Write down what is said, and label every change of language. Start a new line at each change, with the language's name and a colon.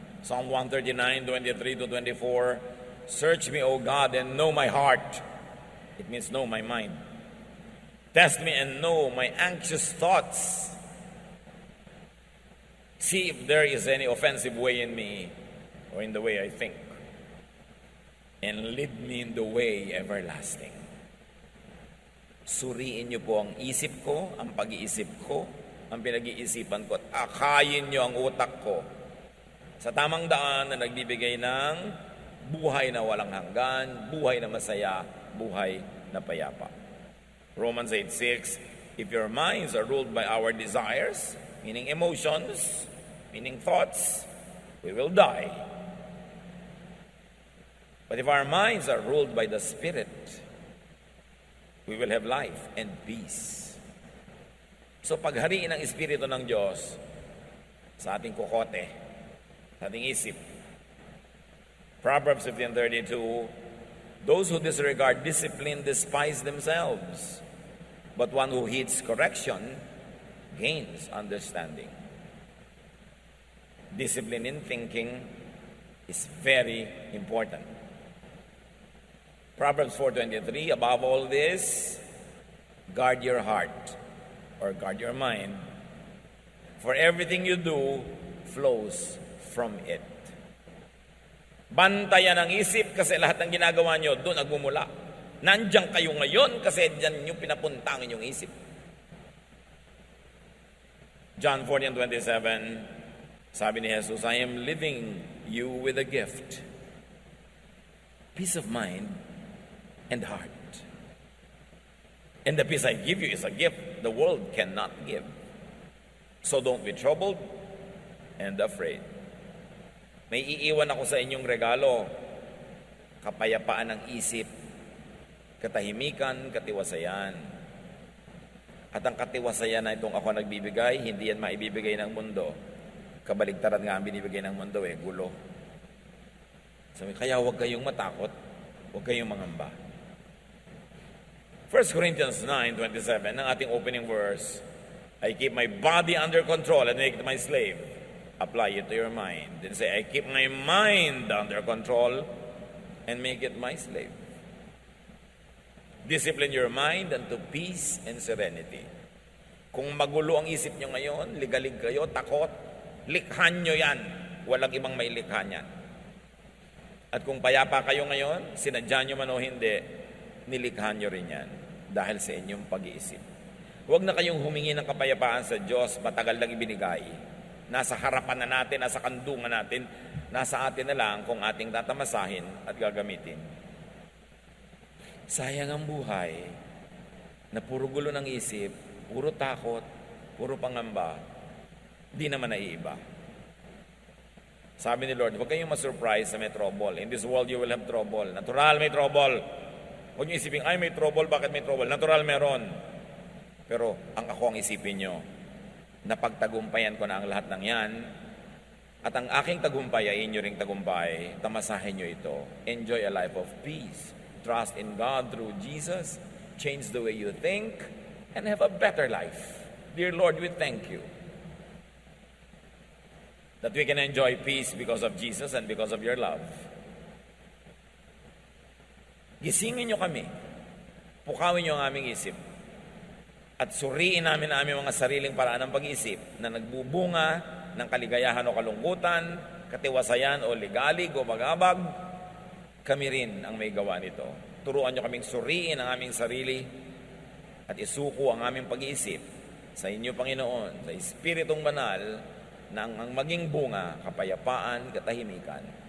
English: Psalm 139:23-24, search me, O God, and know my heart. It means know my mind. Test me and know my anxious thoughts. See if there is any offensive way in me or in the way I think. And lead me in the way everlasting.
Filipino: Suriin niyo po ang isip ko, ang pag-iisip ko, ang pinag-iisipan ko, at akayin niyo ang utak ko sa tamang daan na nagbibigay ng buhay na walang hanggan, buhay na masaya, buhay na payapa.
English: Romans 8:6, if your minds are ruled by our desires, meaning emotions, meaning thoughts, we will die. But if our minds are ruled by the Spirit, we will have life and peace.
Filipino: So paghariin ang Espiritu ng Diyos sa ating kokote, sa ating isip,
English: Proverbs 15:32, those who disregard discipline despise themselves, but one who heeds correction gains understanding. Discipline in thinking is very important. Proverbs 4:23, above all this, guard your heart or guard your mind, for everything you do flows from it.
Filipino: Bantayan ang isip kasi lahat ng ginagawa nyo doon nagmumula. Nandiyan kayo ngayon kasi diyan nyo pinapunta ang inyong isip.
English: John 14:27,
Filipino: sabi ni Jesus,
English: I am leaving you with a gift, peace of mind and heart. And the peace I give you is a gift the world cannot give. So don't be troubled and afraid.
Filipino: May iiwan ako sa inyong regalo, kapayapaan ng isip, katahimikan, katiwasayan. At ang katiwasayan na itong ako nagbibigay, hindi yan maibibigay ng mundo. Kabaligtaran nga ang binibigay ng mundo gulo. Sabi, kaya huwag kayong matakot, huwag kayong mangamba.
English: 1 Corinthians 9:27,
Filipino: ang ating
English: opening verse, I keep my body under control and make it my slave. Apply it to your mind. Then say, I keep my mind under control and make it my slave. Discipline your mind unto peace and serenity.
Filipino: Kung magulo ang isip nyo ngayon, ligalig kayo, takot, likhan nyo yan. Walang ibang may likha niyan. At kung payapa kayo ngayon, sinadya nyo man o hindi, nilikhan nyo rin yan dahil sa inyong pag-iisip. Huwag na kayong humingi ng kapayapaan sa Diyos, matagal lang ibinigay. Nasa harapan na natin, nasa kandungan natin, nasa atin na lang kung ating tatamasahin at gagamitin. Sayang ang buhay na puro gulo ng isip, puro takot, puro pangamba, di naman naiiba. Sabi ni Lord, huwag kayong masurprise sa may trouble.
English: In this world you will have trouble.
Filipino: Natural may trouble. Huwag niyo isipin, ay may trouble, bakit may trouble? Natural meron. Pero ang ako ang isipin nyo, napagtagumpayan ko na ang lahat ng yan, at ang aking tagumpay ay inyo ring tagumpay, tamasahin nyo ito.
English: Enjoy a life of peace. Trust in God through Jesus. Change the way you think and have a better life. Dear Lord, we thank you that we can enjoy peace because of Jesus and because of your love.
Filipino: Gisingin nyo kami. Pukawin nyo ang aming isip. At suriin namin ang aming mga sariling paraan ng pag-iisip na nagbubunga ng kaligayahan o kalungkutan, katiwasayan o ligalig o magabag. Kami rin ang may gawa nito. Turuan nyo kaming suriin ang aming sarili at isuko ang aming pag-iisip sa inyo, Panginoon, sa Espiritong Banal, na ang maging bunga, kapayapaan, katahimikan.